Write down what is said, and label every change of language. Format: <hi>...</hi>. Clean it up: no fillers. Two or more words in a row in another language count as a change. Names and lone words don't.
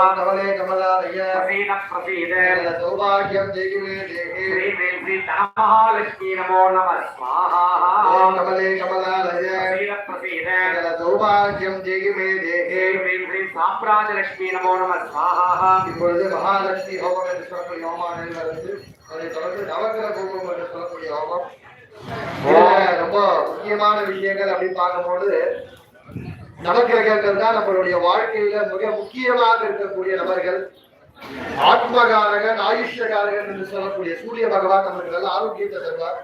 <sa>कमले कमलालय प्रसीद प्रसीद सकल सौभाग्यं देहि देहि श्री श्री श्री धनमहालक्ष्मी नमो नमः स्वाहा ओम कमले कमलालय प्रसीद प्रसीद सकल सौभाग्यं देहि देहि श्री श्री साम्राज्यलक्ष्मी नमो नमः स्वाहा</sa> <ta>இப்பொழுது மகாலட்சுமி ஹோமம் என்று சொல்லக்கூடிய ஹோமம் நடந்து அதை தொடர்ந்து நவகிரக ஹோமம் என்று சொல்லக்கூடிய ஹோமம் ரொம்ப முக்கியமான விஷயங்கள் அப்படின்னு பார்க்கும்போது நவகிரகங்கள் தான் நம்மளுடைய வாழ்க்கையில மிக முக்கியமாக இருக்கக்கூடிய நபர்கள். ஆத்மகாரகன் ஆயுஷ்யகாரகன் என்று சொல்லக்கூடிய சூரிய பகவான் நமக்கு நல்ல ஆரோக்கியத்தை தருவார்.</ta>